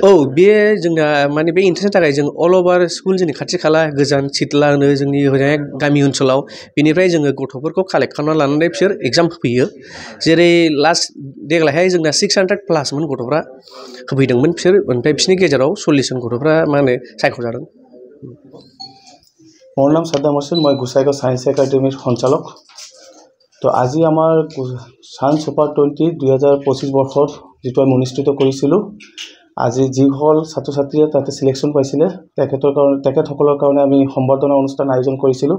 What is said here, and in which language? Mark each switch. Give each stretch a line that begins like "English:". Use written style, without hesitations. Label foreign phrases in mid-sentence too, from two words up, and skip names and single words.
Bodo: औ बे जोंना माने बे इन्ट्रेन्सनि थाखाय जों अल अभार स्कुल जोंनि खाथि खाला गोजान सिथला होनो जोंनि गामि ओनसोलाव बेनिफ्राय जोङो गथ'फोरखौ कालेक्ट खालामना लानानै बिसोर एग्जाम होफैयो। जेरै लास्ट देग्लायहाय जोंना 600+ मोन गथ'फ्रा होफैदोंमोन बिसोर ओमफ्राय बिसोरनि गेजेराव 40 जन गथ'फ्रा मा होनो सायख'जादों।
Assamese: মোৰ নাম সাদ্দাম হোসেন, মই গোসাইগাঁও সায়েন্স একাডেমিৰ সঞ্চালক। তো আজি আমাৰ সান সুপাৰ 20 2025 বৰ্ষৰ যিটো আমি অনুষ্ঠিত কৰিছিলোঁ, আজি যিসকল ছাত্ৰ ছাত্ৰীয়ে তাতে চিলেকশ্যন পাইছিলে তেখেতসকলৰ কাৰণে আমি সম্বৰ্ধনা অনুষ্ঠান আয়োজন কৰিছিলোঁ।